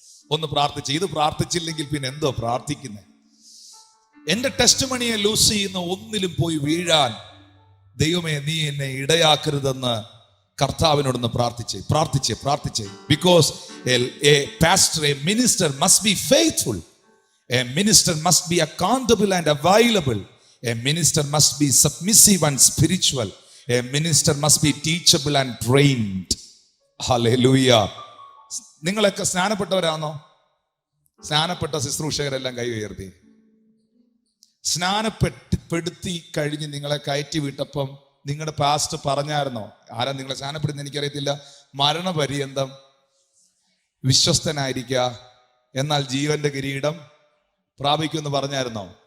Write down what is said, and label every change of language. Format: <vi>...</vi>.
<ml>ഒന്ന് പ്രാർത്ഥിച്ച്, ഇത് പ്രാർത്ഥിച്ചില്ലെങ്കിൽ പിന്നെ എന്തോ പ്രാർത്ഥിക്കുന്നേ? എന്റെ ടെസ്റ്റ് മണിയെ ലൂസ് ചെയ്യുന്ന ഒന്നിലും പോയി വീഴാൻ ദൈവമേ നീ എന്നെ ഇടയാക്കരുതെന്ന് കർത്താവിനോടൊന്ന് പ്രാർത്ഥിച്ചേ.</ml> <en>Because a pastor, a minister must be faithful. A minister must be accountable and available. A minister must be submissive and spiritual. A minister must be teachable and trained.</en> <ml>Hallelujah. നിങ്ങളൊക്കെ സ്നാനപ്പെട്ടവരാണോ? സ്നാനപ്പെട്ട ശുശ്രൂഷകരെല്ലാം കൈ ഉയർത്തി. സ്നാനപ്പെടുത്തി കഴിഞ്ഞ് നിങ്ങളെ കയറ്റി വിട്ടപ്പം നിങ്ങളുടെ പാസ്റ്റർ പറഞ്ഞായിരുന്നോ? ആരാ നിങ്ങളെ സ്നാനപ്പെടുന്ന എനിക്കറിയത്തില്ല. മരണപര്യന്തം വിശ്വസ്തനായിരിക്കുക, എന്നാൽ ജീവന്റെ കിരീടം പ്രാപിക്കുമെന്ന് പറഞ്ഞായിരുന്നോ?</ml>